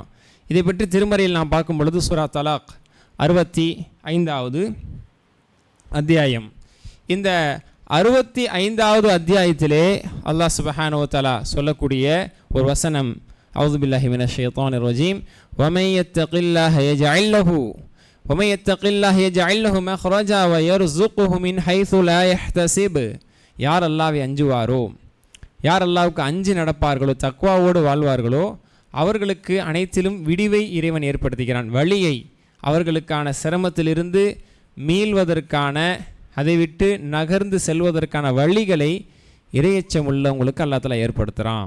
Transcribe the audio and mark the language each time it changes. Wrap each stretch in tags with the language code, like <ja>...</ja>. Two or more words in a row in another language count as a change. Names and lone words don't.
<ta>இதை பற்றி திருமறையில் நாம் பார்க்கும் பொழுது சூரா தலாக் 65வது அத்தியாயம், இந்த 65வது அத்தியாயத்திலே</ta> <ar>الله سبحانه وتعالى</ar> <ta>சொல்லக்கூடிய ஒரு வசனம்,</ta> <ar>أعوذ بالله من الشيطان الرجيم ومن يتق الله يجعل له وَمَن يَتَّقِ اللَّهَ يَجْعَل لَّهُ مَخْرَجًا وَيَرْزُقْهُ مِنْ حَيْثُ لَا يَحْتَسِبُ.</ar> <ta>யார் அல்லாஹ்வை அஞ்சுவாரோ, யார் அல்லாஹ்வுக்கு அஞ்சி நடப்பார்களோ, தக்வாவோடு வாழ்வார்களோ, அவர்களுக்கு அனைத்திலும் விடிவை இறைவன் ஏற்படுத்துகிறான். வழியை, அவர்களுக்கான சிரமத்திலிருந்து மீள்வதற்கான, அதை விட்டு நகர்ந்து செல்வதற்கான வழிகளை இறையச்சம் உள்ளவங்களுக்கு</ta> <ar>الله تعالى</ar> <ta>ஏற்படுத்துகிறான்.</ta>